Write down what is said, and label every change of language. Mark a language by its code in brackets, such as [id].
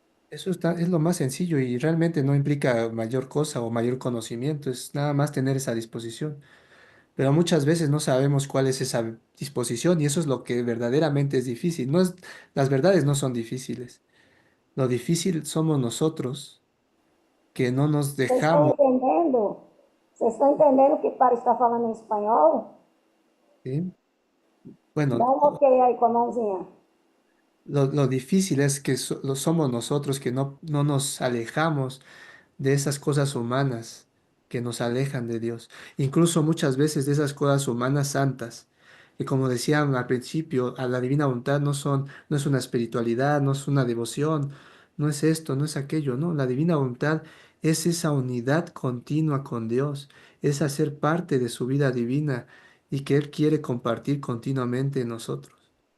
[es] Eso es lo más sencillo y realmente no implica mayor cosa o mayor conocimiento, es nada más tener esa disposición. Pero muchas veces no sabemos cuál es esa disposición y eso es lo que verdaderamente es difícil. No es, las verdades no son difíciles. Lo difícil somos nosotros que no nos [pt] Vocês estão entendendo? Vocês estão entendendo o que o pai está falando em espanhol? [es] ¿sí? Bueno, [pt] Dá um ok aí com a mãozinha. [es] lo difícil es que lo somos nosotros que no nos alejamos de esas cosas humanas que nos alejan de Dios, incluso muchas veces de esas cosas humanas santas, que como decían al principio, a la divina voluntad no es una espiritualidad, no es una devoción, no es esto, no es aquello, no, la divina voluntad es esa unidad continua con Dios, es hacer parte de su vida divina y que Él quiere compartir continuamente en nosotros.